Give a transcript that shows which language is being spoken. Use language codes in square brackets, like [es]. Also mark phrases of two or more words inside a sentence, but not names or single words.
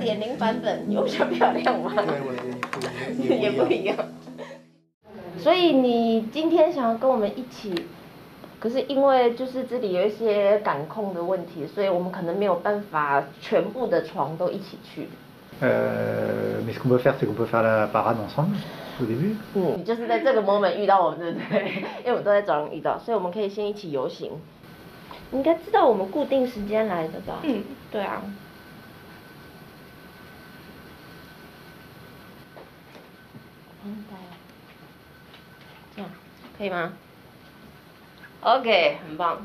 [zh] 对，我的。也不一样。所以你今天想要跟我们一起，可是因为就是这里有一些感控的问题，所以我们可能没有办法全部的床都一起去。 [fr] Mais ce qu'on peut faire, c'est qu'on peut faire la parade ensemble au début. [zh] 你就是在这个 moment 遇到我们，对不对？因为我们都在早上遇到，所以我们可以先一起游行。你应该知道我们固定时间来的吧？对啊。这样可以吗 ？OK， 很棒。